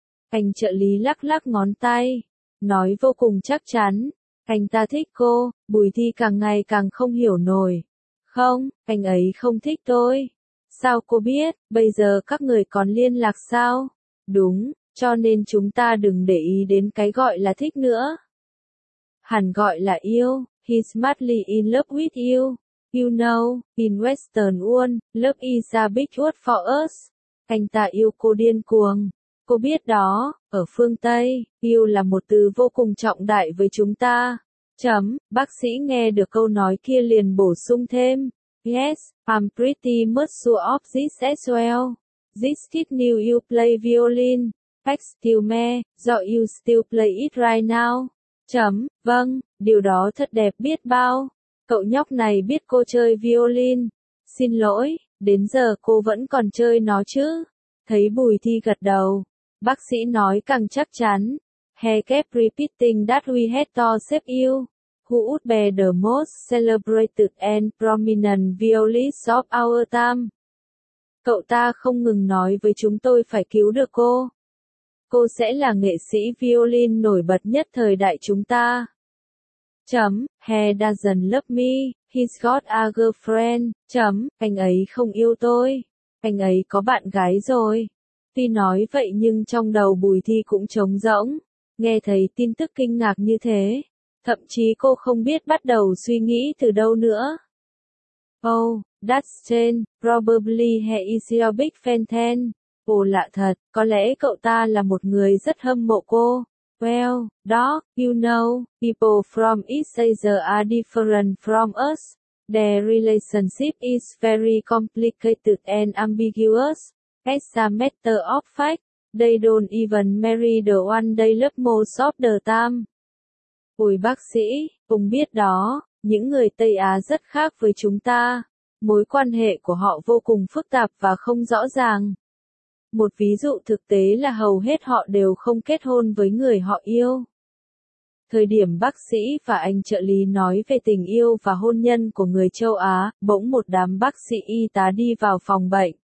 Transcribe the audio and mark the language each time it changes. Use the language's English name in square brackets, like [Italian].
[Vietnamese] Anh trợ lý lắc lắc ngón tay, nói vô cùng chắc chắn. Anh ta thích cô, Bùi Thi càng ngày càng không hiểu nổi. Không, anh ấy không thích tôi. Sao cô biết, bây giờ các người còn liên lạc sao? Đúng, cho nên chúng ta đừng để ý đến cái gọi là thích nữa. Hẳn gọi là yêu, [English] he's madly in love with you. You know, in Western world, love is a big word for us. [Vietnamese] Anh ta yêu cô điên cuồng. Cô biết đó, ở phương Tây, yêu là một từ vô cùng trọng đại với chúng ta. Chấm, bác sĩ nghe được câu nói kia liền bổ sung thêm. [English] Yes, I'm pretty much sure of this as well. This kid knew you play violin. Excuse me, do you still play it right now? [Vietnamese] Chấm, vâng, điều đó thật đẹp biết bao. Cậu nhóc này biết cô chơi violin. Xin lỗi, đến giờ cô vẫn còn chơi nó chứ? Thấy Bùi Thi gật đầu, bác sĩ nói càng chắc chắn. [English] He kept repeating that we had to save you. Who would be the most celebrated and prominent violinist of our time? [Vietnamese] Cậu ta không ngừng nói với chúng tôi phải cứu được cô. Cô sẽ là nghệ sĩ violin nổi bật nhất thời đại chúng ta. [English] Chấm, he doesn't love me, he's got a girlfriend. [Vietnamese] Chấm, anh ấy không yêu tôi. Anh ấy có bạn gái rồi. Tuy nói vậy nhưng trong đầu Bùi Thi cũng trống rỗng. Nghe thấy tin tức kinh ngạc như thế, thậm chí cô không biết bắt đầu suy nghĩ từ đâu nữa. [English] Oh, that's strange, probably he is your big fan then. [Vietnamese] Ồ lạ thật, có lẽ cậu ta là một người rất hâm mộ cô. [English] Well, dog, you know, people from East Asia are different from us. Their relationship is very complicated and ambiguous. As a matter of fact, they don't even marry the one they love most of the time. [Vietnamese] Ôi bác sĩ, cũng biết đó, những người Tây Á rất khác với chúng ta. Mối quan hệ của họ vô cùng phức tạp và không rõ ràng. Một ví dụ thực tế là hầu hết họ đều không kết hôn với người họ yêu. Thời điểm bác sĩ và anh trợ lý nói về tình yêu và hôn nhân của người châu Á, bỗng một đám bác sĩ y tá đi vào phòng bệnh.